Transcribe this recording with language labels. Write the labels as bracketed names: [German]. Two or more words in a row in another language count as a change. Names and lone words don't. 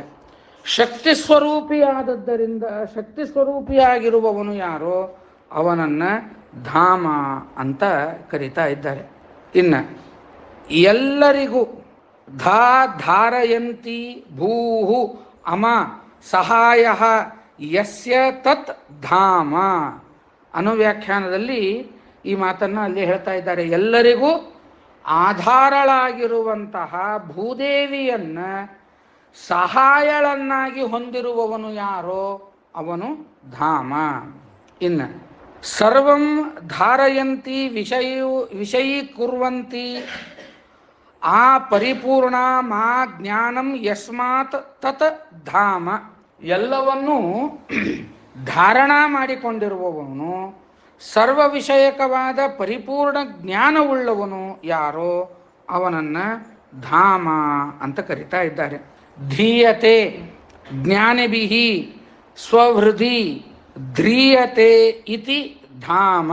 [Kannada] ಶಕ್ತಿ ಸ್ವರೂಪಿಯಾದದ್ದರಿಂದ ಶಕ್ತಿ ಸ್ವರೂಪಿಯಾಗಿರುವವನು ಯಾರೋ ಅವನನ್ನು ಧಾಮ ಅಂತ ಕರೀತಾ ಇದ್ದಾರೆ. ಇನ್ನು ಎಲ್ಲರಿಗೂ [Sanskrit] ಧಾರಯಂತಿ ಭೂಹು ಅಮ ಸಹಾಯ ಯಸ್ಯ ತತ್ ಧಾಮ [Kannada] ಅನುವ್ಯಾಖ್ಯಾನದಲ್ಲಿ ಈ ಮಾತನ್ನು ಅಲ್ಲಿ ಹೇಳ್ತಾ ಇದ್ದಾರೆ. ಎಲ್ಲರಿಗೂ ಆಧಾರಳಾಗಿರುವಂತಹ ಭೂದೇವಿಯನ್ನು ಸಹಾಯಳನ್ನಾಗಿ ಹೊಂದಿರುವವನು ಯಾರೋ ಅವನು ಧಾಮ. [Sanskrit] ಇನ್ನು ಸರ್ವಂ ಧಾರಯಂತಿ ವಿಷಯೀಕುರ್ವಂತಿ ಆ ಪರಿಪೂರ್ಣ ಮಾ ಜ್ಞಾನಂ ಯಸ್ಮಾತ್ ತತ್ ಧಾಮ. [Kannada] ಎಲ್ಲವನ್ನೂ ಧಾರಣ ಮಾಡಿಕೊಂಡಿರುವವನು, ಸರ್ವ ವಿಷಯಕವಾದ ಪರಿಪೂರ್ಣ ಜ್ಞಾನವುಳ್ಳವನು ಯಾರೋ ಅವನನ್ನು ಧಾಮ ಅಂತ ಕರೀತಾ ಇದ್ದಾರೆ. [Sanskrit] ಧೀಯತೆ ಜ್ಞಾನಿಭಿಃ ಸ್ವಹೃದಿ ಧ್ರಿಯತೆ ಇತಿ ಧಾಮ.